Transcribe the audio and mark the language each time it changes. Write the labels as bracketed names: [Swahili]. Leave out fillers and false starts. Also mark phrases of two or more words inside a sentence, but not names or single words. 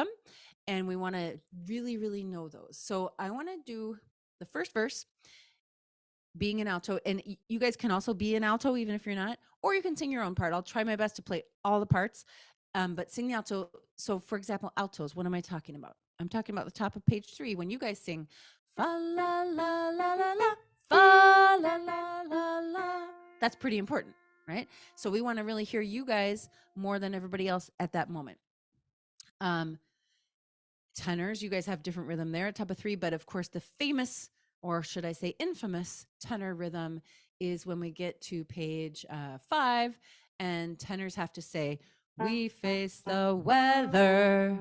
[English] And we want to really, really know those. So I want to do the first verse being an alto, and you guys can also be an alto even if you're not, or you can sing your own part. I'll try my best to play all the parts, but sing the alto. So for example, altos, what am I talking about? I'm talking about the top of page 3 when you guys sing fa la la la la la, fa la la la la. That's pretty important, right? So we want to really hear you guys more than everybody else at that moment. Tenors, you guys have different rhythm there at top of 3, but of course the famous, or should I say infamous, tenor rhythm is when we get to page 5, and tenors have to say, "We face the weather."